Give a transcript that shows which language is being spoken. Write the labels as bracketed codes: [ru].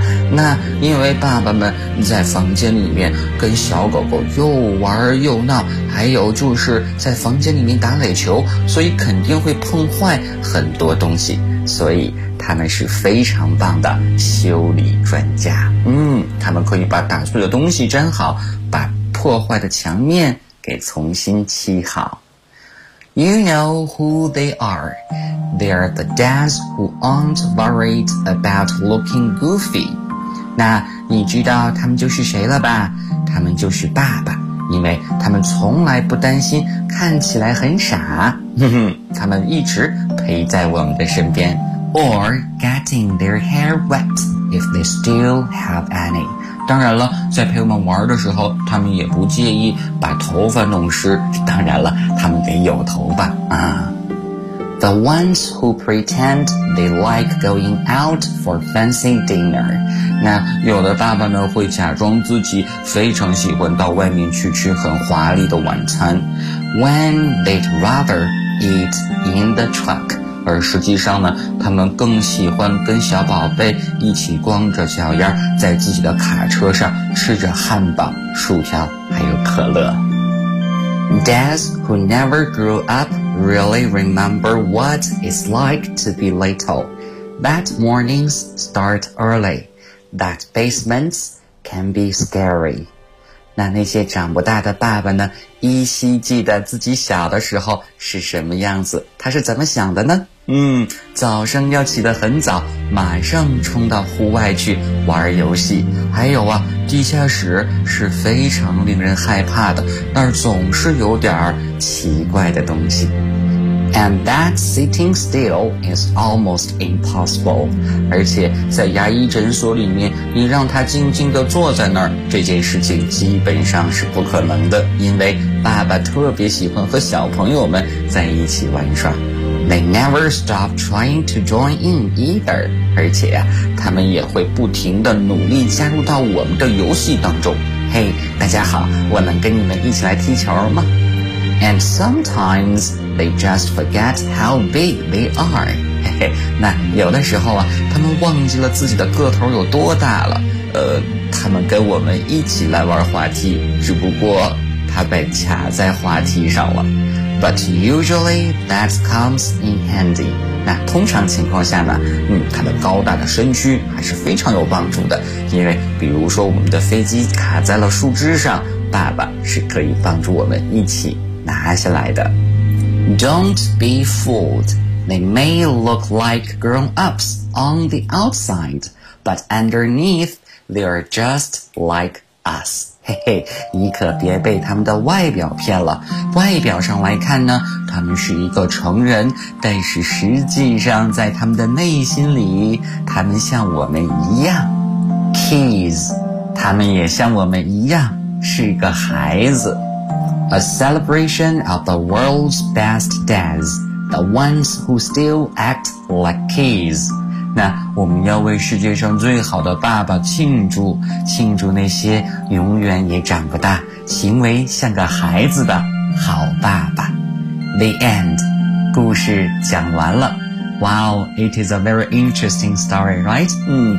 [zh] 那因为爸爸们在房间里面跟小狗狗又玩又闹，还有就是在房间里面打垒球，所以肯定会碰坏很多东西，所以他们是非常棒的修理专家。嗯，他们可以把打碎的东西粘好，把破坏的墙面给重新漆好。 [en] You know who they are. They're the dads who aren't worried about looking goofy. [zh] 那你知道他们就是谁了吧？他们就是爸爸，因为他们从来不担心看起来很傻。他们一直陪在我们的身边。 [en] Or getting their hair wet if they still have any. [zh] 当然了，在陪我们玩的时候，他们也不介意把头发弄湿。当然了，他们得有头发啊。 [en] The ones who pretend they like going out for fancy dinner. [zh] 那有的爸爸呢，会假装自己非常喜欢到外面去吃很华丽的晚餐。 [en] When they'd rather eat in the truck. [zh] 而实际上呢，他们更喜欢跟小宝贝一起光着脚丫在自己的卡车上吃着汉堡、薯条还有可乐。 [en] Dads who never grew up really remember what it's like to be little. That mornings start early. That basements can be scary. [zh] 那些长不大的爸爸呢，依稀记得自己小的时候是什么样子，他是怎么想的呢？早上要起得很早，马上冲到户外去玩游戏。还有啊，地下室是非常令人害怕的，那儿总是有点奇怪的东西。 [en] And that sitting still is almost impossible. [zh] 而且在牙医诊所里面，你让他静静地坐在那儿，这件事情基本上是不可能的，因为爸爸特别喜欢和小朋友们在一起玩耍。 [en] They never stop trying to join in either. [zh] 而且啊，他们也会不停地努力加入到我们的游戏当中。 Hey, 大家好，我能跟你们一起来踢球吗？ [en] And sometimes they just forget how big they are. [zh] 那有的时候啊，他们忘记了自己的个头有多大了。他们跟我们一起来玩滑梯，只不过他被卡在滑梯上了。 [en] But usually that comes in handy. [zh] 那通常情况下呢，他的高大的身躯还是非常有帮助的，因为比如说我们的飞机卡在了树枝上，爸爸是可以帮助我们一起拿下来的。 [en] Don't be fooled. They may look like grown-ups on the outside, but underneath they are just like us. [zh] 嘿嘿，你可别被他们的外表骗了。外表上来看呢，他们是一个成人，但是实际上在他们的内心里，他们像我们一样。 [en] Kids, [zh] 他们也像我们一样，是个孩子。 [en] A celebration of the world's best dads, the ones who still act like kids. [zh] 那我们要为世界上最好的爸爸庆祝，庆祝那些永远也长不大，行为像个孩子的好爸爸。 [en] The end. [zh] 故事讲完了。 [en] Wow, it is a very interesting story, right?